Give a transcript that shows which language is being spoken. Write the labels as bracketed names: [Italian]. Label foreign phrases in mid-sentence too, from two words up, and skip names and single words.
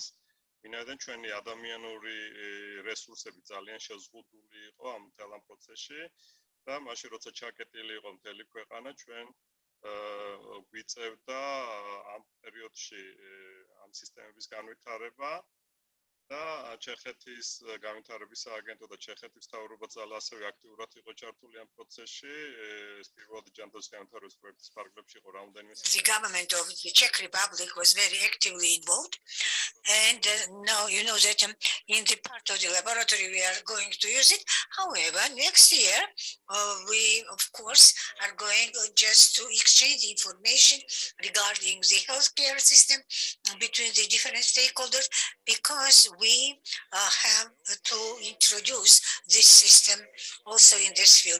[Georgian] ვინაიდან ჩვენი ადამიანური რესურსები ძალიან შეზღუდული იყო ამ მთელ ამ პროცესში და მაშინ როცა ჩაკეტილი იყო მთელი ქვეყანა, ჩვენ გვიწევდა ამ პერიოდში ამ სისტემების განვითარება და ჩეხეთის განვითარების სააგენტო და ჩეხეთის მთავრობა ასევე აქტიურად იყო ჩართული ამ პროცესში. ეს პირველადი ჯანდაცვის განვითარების პროექტის ფარგლებში იყო რამდენიმე. [English] The government of the Czech Republic was very actively involved, and now you know that in the part of the laboratory we are going to use it. However, next year we of course are going just to exchange information regarding the healthcare system between the different stakeholders, because we have to introduce this system also in this field.